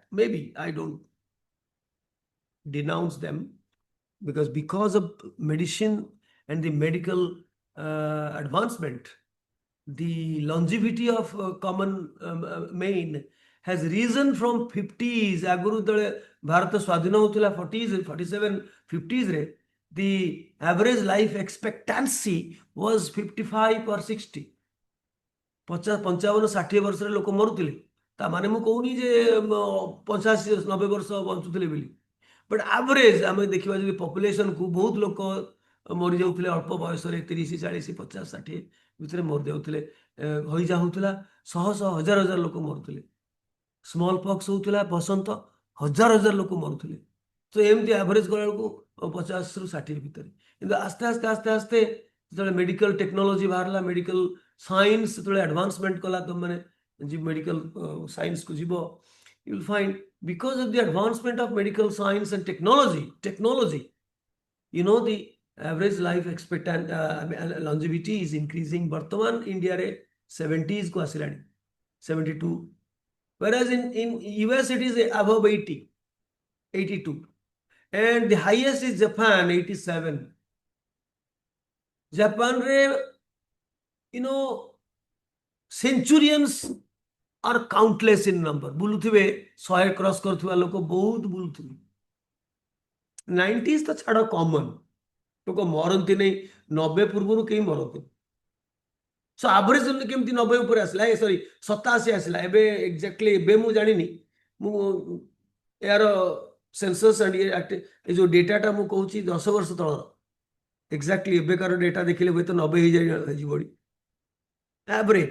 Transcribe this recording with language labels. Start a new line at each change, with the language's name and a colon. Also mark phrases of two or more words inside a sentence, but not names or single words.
English: Maybe I don't denounce them, because of medicine and the medical advancement, the longevity of common main has risen from 50s.
Odia: ଆଗରୁ ଯେତେବେଳେ ଭାରତ ସ୍ୱାଧୀନ ହେଉଥିଲା 40s, 47, 50s ରେ,
English: the average life expectancy was 55 or 60.
Odia: 55-60 ବର୍ଷରେ ଲୋକ ମରୁଥିଲେ। ତା ମାନେ ମୁଁ କହୁନି ଯେ 85-90 ବର୍ଷ ବଞ୍ଚୁଥିଲେ ବୋଲି, ବଟ୍ ଆଭରେଜ ଆମେ ଦେଖିବା ଯଦି ପପୁଲେସନକୁ, ବହୁତ ଲୋକ ମରିଯାଉଥିଲେ ଅଳ୍ପ ବୟସରେ, 30, 40, 50, 60 ଭିତରେ ମରିଯାଉଥିଲେ। ହଇଜା ହେଉଥିଲା, ଶହ ଶହ ହଜାର ହଜାର ଲୋକ ମରୁଥିଲେ।
English: small pox
Odia: ହେଉଥିଲା, ବସନ୍ତ, ହଜାର ହଜାର ଲୋକ ମରୁଥିଲେ। ତ ଏମିତି ଆଭରେଜ କଲାବେଳକୁ 50-60 ଭିତରେ। କିନ୍ତୁ ଆସ୍ତେ ଆସ୍ତେ ଆସ୍ତେ ଆସ୍ତେ ଯେତେବେଳେ ମେଡିକାଲ ଟେକ୍ନୋଲୋଜି ବାହାରିଲା, ମେଡିକାଲ ସାଇନ୍ସ ଯେତେବେଳେ ଆଡଭାନ୍ସମେଣ୍ଟ କଲା, ତମାନେ
English: medical science
Odia: କୁ ଯିବା,
English: you will find because of the advancement of medical science and technology, the average life expectant longevity is increasing.
Odia: ବର୍ତ୍ତମାନ India ରେ 70s କୁ ଆସିଲାଣି, 72.
English: Whereas in US it is above 80, 82. And the highest is Japan, 87.
Odia: Japan re,
English: centurions are countless in number.
Odia: ବୁଲୁଥିବେ 100 କ୍ରସ୍ କରୁଥିବା ଲୋକ ବହୁତ ବୁଲୁଥିବେ. 90s ତ ଛାଡ଼ କମନ୍, ଲୋକ ମରନ୍ତି ନାହିଁ, 90 ପୂର୍ବରୁ କେହି ମରନ୍ତି. ସୋ ଆଭରେଜ କେମିତି 90 ଉପରେ ଆସିଲା, ସରି 87 ଆସିଲା. ଏବେ ଏକ୍ଜାକ୍ଟଲି ଏବେ ମୁଁ ଜାଣିନି, ମୁଁ ଏହାର
English: census and
Odia: ଏ ଯେଉଁ ଡେଟାଟା ମୁଁ କହୁଛି 10 ବର୍ଷ ତଳର, ଏକ୍ଜାକ୍ଟଲି ଏବେକାର ଡେଟା ଦେଖିଲେ ହୁଏତ 90 ହେଇଯିବଣି ଆଭରେଜ.